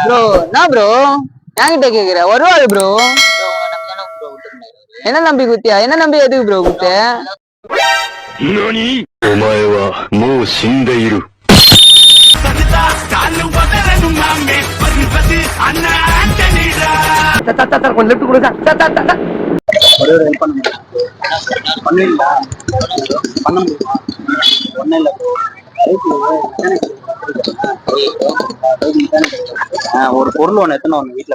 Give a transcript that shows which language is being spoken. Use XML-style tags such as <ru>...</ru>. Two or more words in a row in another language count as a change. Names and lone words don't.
<ta>ப்ரோ என்ன ப்ரோ என்கிட்ட கேக்குற வருவாரு ப்ரோ என்ன நம்பி குத்தியா என்ன நம்பி எதுக்கு ப்ரோ குத்த</ta> <ja>何お前はもう死んでいる。</ja> <ta>கொஞ்சம் லெஃப்ட் கொடுங்க ஒரே ஒரு ஹெல்ப் பண்ண பண்ணுவீங்களா பண்ண முடியுமா ஒன்றும் இல்லை ஒரு பொருள் ஒன்று எத்தனை வரணும் வீட்டில்</ta>